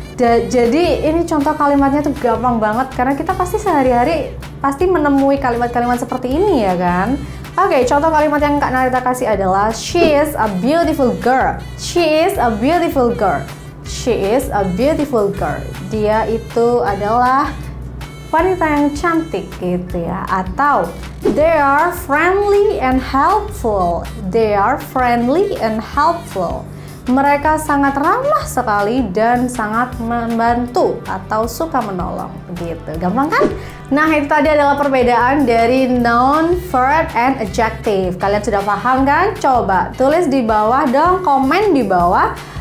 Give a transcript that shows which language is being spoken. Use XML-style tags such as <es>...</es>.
<id>Jadi ini contoh kalimatnya tuh gampang banget karena kita pasti sehari-hari pasti menemui kalimat-kalimat seperti ini ya kan. Oke, contoh kalimat yang Kak Narita kasih adalah</id> <en>she is a beautiful girl. She is a beautiful girl. She is a beautiful girl.</en> <id>Dia itu adalah wanita yang cantik gitu ya.</id> <en>Atau they are friendly and helpful. They are friendly and helpful.</en> <id>Mereka sangat ramah sekali dan sangat membantu atau suka menolong begitu. Gampang kan? Nah, itu tadi adalah perbedaan dari noun, verb, and adjective. Kalian sudah paham kan? Coba tulis di bawah dong, komen di bawah.</id>